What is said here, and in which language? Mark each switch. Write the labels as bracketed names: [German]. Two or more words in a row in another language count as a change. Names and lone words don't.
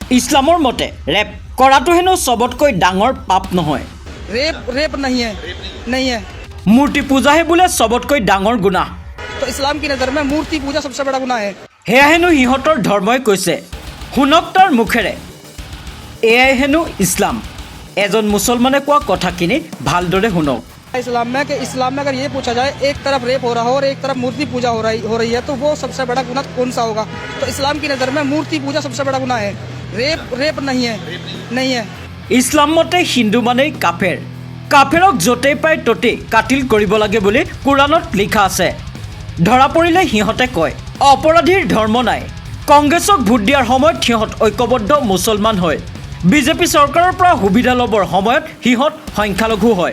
[Assamese] ইছলামৰ মতে ৰেপ কৰাটো হেনো চবতকৈ ডাঙৰ পাপ নহয়। [Hindi] रेप नहीं है, नहीं है। [Assamese] মূৰ্তি পূজাহে বোলে চবতকৈ ডাঙৰ গুনাহ। [Hindi] तो इस्लाम की नज़र में मूर्ति पूजा सबसे बड़ा गुनाह है। [Assamese] সেয়া হেনো সিহঁতৰ ধৰ্মই কৈছে। শুনক তাৰ মুখেৰে, এয়াই হেনো ইছলাম। এজন মুছলমানে কোৱা কথাখিনি ভালদৰে শুনক। [Hindi] इस्लाम में अगर ये पूछा जाए एक तरफ रेप हो रहा हो और एक तरफ मूर्ति पूजा हो रही है तो वो सबसे बड़ा गुनाह कौन सा होगा? तो इस्लाम की नज़र में मूर्ति पूजा सबसे बड़ा गुनाह है। रेप नहीं है, नहीं है। [Assamese] ইছলাম মতে হিন্দু মানেই কাফেৰ। কাফেৰক য'তেই পায় ত'তেই কাটিল কৰিব লাগে বুলি কোৰাণত লিখা আছে। ধৰা পৰিলে সিহঁতে কয় অপৰাধীৰ ধৰ্ম নাই। কংগ্ৰেছক ভোট দিয়াৰ সময়ত সিহঁত ঐক্যবদ্ধ মুছলমান হয়। বিজেপি চৰকাৰৰ পৰা সুবিধা ল'বৰ সময়ত সিহঁত সংখ্যালঘু হয়।